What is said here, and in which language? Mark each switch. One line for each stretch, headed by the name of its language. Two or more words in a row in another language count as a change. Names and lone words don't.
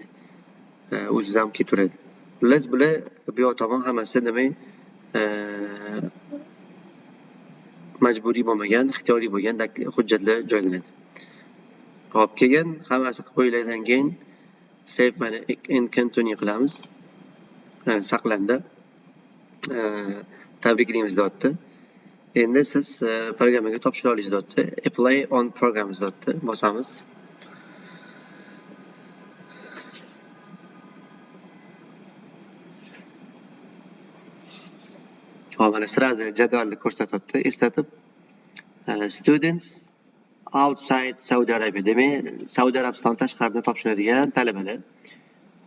Uzbek: O'ziz ham ketaveradi. Xullas, bular bu yoq tomon hammasi demak majburiy bo'lmagan, ixtiyoriy bo'lgan hujjatlar joylanadi. Hop, keyin hammasi qilib qo'yilgandan keyin save mana
English: and continue
Uzbek: qilamiz. Saqlandi. Tabriklaymiz deyapti. Endi siz programmaga topshira olasiz deyapti.
English: Apply on programs
Uzbek: deyapti. Bosamiz. Hop, mana sirazi jadvalni ko'rsatyapti. Eslatib,
English: students outside Saudi Arabia,
Uzbek: demak, Saudiya Arabiston tashqarida topshiradigan talabalar.